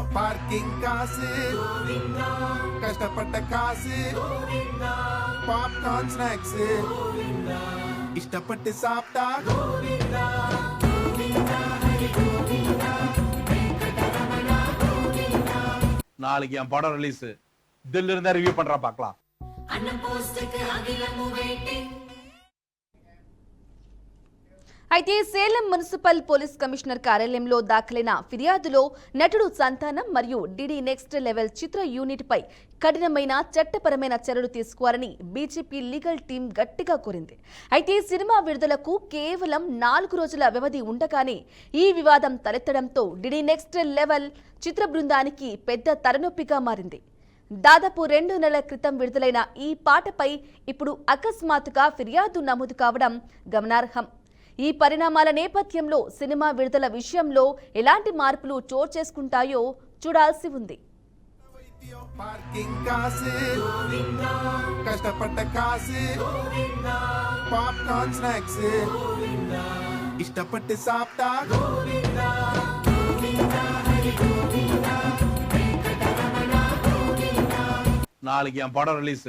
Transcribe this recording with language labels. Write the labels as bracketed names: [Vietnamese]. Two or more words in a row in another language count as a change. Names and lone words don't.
[Tamil] பார்க்கிங் காசு கஷ்டப்பட்ட காசு, [English] popcorn snacks [Tamil] இஷ்டப்பட்டு சாப்பிட்டா நாளைக்கு என் படம் ரிலீஸ். தில்ல இருந்தா ரிவ்யூ பண்றா பார்க்கலாம். அண்ணன் போஸ்டுக்கு அகிலமு வெயிட்டிங். [Telugu] అయితే సేలం మున్సిపల్ పోలీస్ కమిషనర్ కార్యాలయంలో దాఖలైన ఫిర్యాదులో నటుడు సంతానం మరియు డీడీ నెక్స్ట్ లెవెల్ చిత్ర యూనిట్ పై కఠినమైన చట్టపరమైన చర్యలు తీసుకోవాలని బీజేపీ [English] legal team [Telugu] గట్టిగా కోరింది. అయితే సినిమా విడుదలకు కేవలం 4 రోజుల వ్యవధి ఉండగానే ఈ వివాదం తలెత్తడంతో డీడీ నెక్స్ట్ లెవెల్ చిత్ర బృందానికి పెద్ద తలనొప్పిగా మారింది. దాదాపు 2 నెలల క్రితం విడుదలైన ఈ పాటపై ఇప్పుడు అకస్మాత్తుగా ఫిర్యాదు నమోదు కావడం గమనార్హం. ఈ పరిణామాల నేపథ్యంలో సినిమా విడుదల విషయంలో ఎలాంటి మార్పులు చోటు చేసుకుంటాయో చూడాల్సి ఉంది. [Tamil] பார்க்கிங் காசு கஷ்டப்பட்ட காசு, [English] popcorn snacks [Tamil] இஷ்டப்பட்டு சாப்பிட்டா நாளைக்கு என் படம் ரிலீஸ்.